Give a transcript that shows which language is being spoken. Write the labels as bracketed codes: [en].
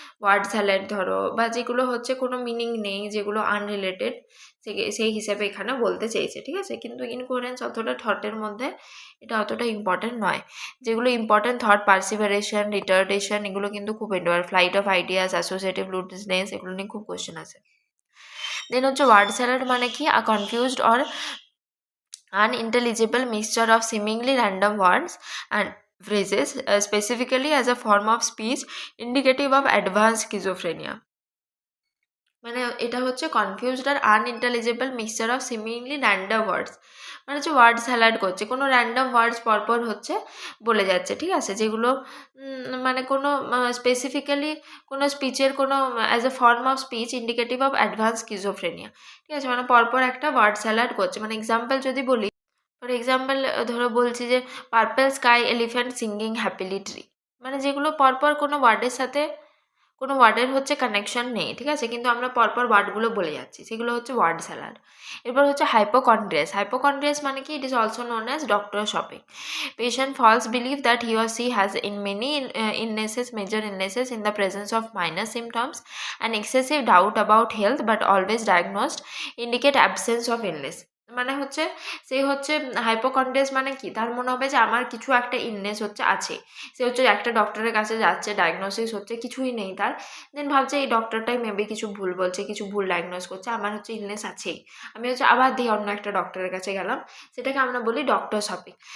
[bn] Word salad ধরো বা যেগুলো হচ্ছে কোনো মিনিং নেই, যেগুলো আনরিলেটেড, সেই হিসেবে এখানে বলতে চেয়েছে। ঠিক আছে, কিন্তু ইনকোহারেন্স অতটা থটের মধ্যে এটা অতটা ইম্পর্টেন্ট নয়। যেগুলো ইম্পর্টেন্ট থট পার্সিভারেশন, রিটার্ডেশন, এগুলো কিন্তু খুব important, flight of ideas, associative looseness, এগুলো নিয়ে খুব কোয়েশ্চেন আছে। [en] then হচ্ছে word salad [bn] মানে কি, [en] Confused or unintelligible mixture of seemingly random words and phrases, specifically as a form of speech indicative of advanced schizophrenia. [bn] মানে এটা হচ্ছে [en] confused আর unintelligible mixture of seemingly random words, [bn] মানে হচ্ছে ওয়ার্ড স্যালাড করছে, কোনো র্যান্ডম ওয়ার্ডস পরপর হচ্ছে বলে যাচ্ছে। ঠিক আছে, যেগুলো মানে কোনো স্পেসিফিক্যালি কোনো স্পিচের কোনো [en] As a form of speech indicative of advance schizophrenia. [bn] ঠিক আছে, মানে পরপর একটা ওয়ার্ড স্যালাড করছে। মানে এক্সাম্পল যদি বলি, ফর এক্সাম্পল ধরো বলছি যে [en] purple sky elephant singing happily tree, [bn] মানে যেগুলো পরপর কোনো ওয়ার্ডের সাথে কোনো ওয়ার্ডের হচ্ছে কানেকশন নেই। ঠিক আছে, কিন্তু আমরা পরপর ওয়ার্ডগুলো বলে যাচ্ছি, সেগুলো হচ্ছে ওয়ার্ড স্যালাড। এরপর হচ্ছে হাইপোকন্ড্রিয়াস। হাইপোকন্ড্রিয়াস মানে কি, [en] It is also known as doctor shopping. Patient falls believe that he or she has in many illnesses, major illnesses in the presence of minor symptoms, and excessive doubt about health but always diagnosed indicate absence of illness. [bn] মানে হচ্ছে সে হচ্ছে হাইপোকন্ড্রিয়াস মানে কি, তার মনে হবে যে আমার কিছু একটা ইলনেস হচ্ছে আছে, সে হচ্ছে একটা ডক্টরের কাছে যাচ্ছে, ডায়াগনোসিস হচ্ছে কিছুই নেই তার, দেন ভাবছে এই ডক্টরটাই মেবি কিছু ভুল বলছে, কিছু ভুল ডায়াগনোস করছে, আমার হচ্ছে ইলনেস আছেই, আমি হচ্ছে আবার দিয়ে অন্য একটা ডক্টরের কাছে গেলাম, সেটাকে আমরা বলি ডক্টর শপিং।